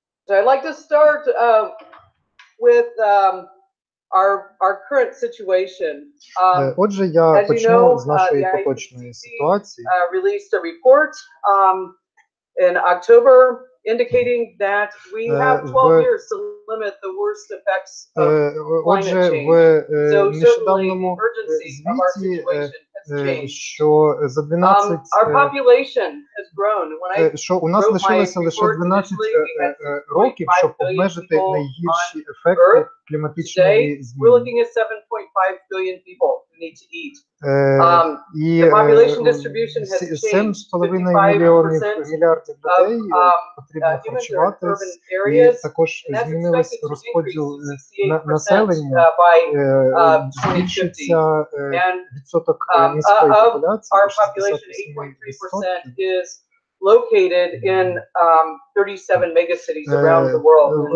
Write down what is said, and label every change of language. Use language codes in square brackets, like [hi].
[en] I'd like to start with our current situation. [uk] Отже, я почну з нашої поточної ситуації. [en] Released a report in October indicating that we have 12 years to limit the worst effects of climate change. So certainly the urgency of our situation has changed. [uk] Що за 12 [en] our population has grown. [uk] Що у нас лишилося лише 12 років, щоб обмежити найгірші ефекти кліматичної зміни. [en] We're looking at 7.5 billion people who need to eat. The population distribution has changed. [uk] 7,5 мільярдів людей потрібно харчуватись, і також змінилось розподіл населення, збільшиться відсоток міської популяції, [en] 68% located in 37 megacities around the world.